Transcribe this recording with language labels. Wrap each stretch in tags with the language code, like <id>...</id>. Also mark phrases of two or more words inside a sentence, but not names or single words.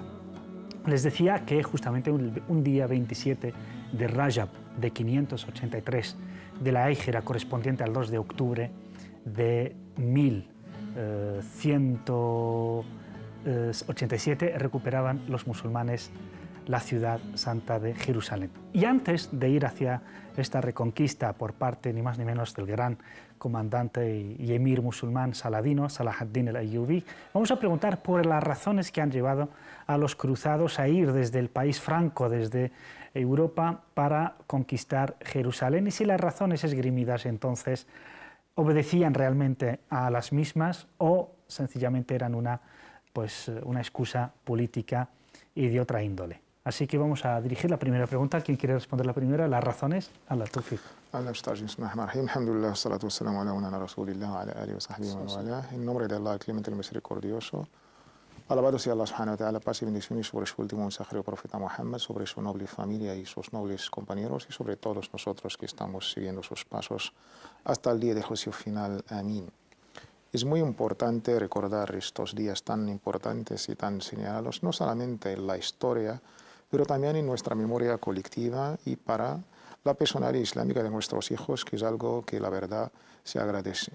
<es>Les decía que justamente un día 27 de Rajab de 583 de la Égira, correspondiente al 2 de octubre de 1187, recuperaban los musulmanes la ciudad santa de Jerusalén. Y antes de ir hacia esta reconquista por parte ni más ni menos del gran comandante y emir musulmán Saladino, Salah ad-Din al-Ayyubi, vamos a preguntar por las razones que han llevado a los cruzados a ir desde el país franco, desde Europa, para conquistar Jerusalén, y si las razones esgrimidas entonces obedecían realmente a las mismas o sencillamente eran una excusa política y de otra índole. Así que vamos a dirigir la primera pregunta. ¿Quién quiere responder la primera? Las razones.</es> <ar>الله، توفيق. الحمد لله، الصلاة والسلام على رسول الله، على آله وصحبه ووالاه.</ar> <es>En nombre de Allah, el clemente, el misericordioso, alabado sea Allah</es> <ar>سبحانه وتعالى,</ar> <es>paz y bendiciones sobre su último mensajero profeta Muhammad, sobre su noble familia y sus nobles compañeros y sobre todos nosotros que estamos siguiendo sus pasos hasta el día del juicio final. Amén. Es muy importante recordar estos días tan importantes y tan señalados, no solamente en la historia, pero también en nuestra memoria colectiva y para la personalidad islámica de nuestros hijos, que es algo que la verdad se agradece.</es>